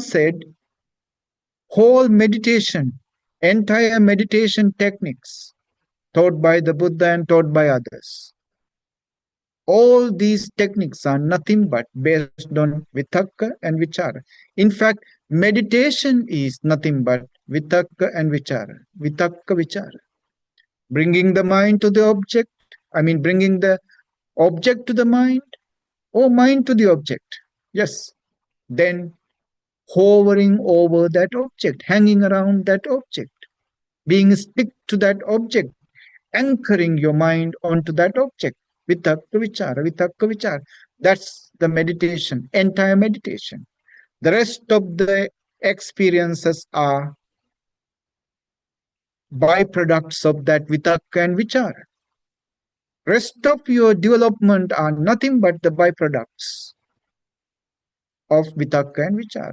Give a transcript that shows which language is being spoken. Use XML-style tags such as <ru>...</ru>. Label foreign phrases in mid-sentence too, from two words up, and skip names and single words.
<en>Some said whole meditation entire meditation techniques taught by the Buddha and taught by others. All these techniques are nothing but based on vitakka and vichara. In fact, meditation is nothing but vitakka and vichara.</en> <pi>Vitakka vichara.</pi> <en>Bringing the mind to the object, bringing the object to the mind, or mind to the object. Yes. Then hovering over that object, hanging around that object, being stick to that object, anchoring your mind onto that object.</en> <pi>Vitakka vichara, vitakka vichara.</pi> <en>That's the meditation, entire meditation. The rest of the experiences are byproducts of that vitakka and vichara. Rest of your development are nothing but the byproducts of vitakka and vichara.</en>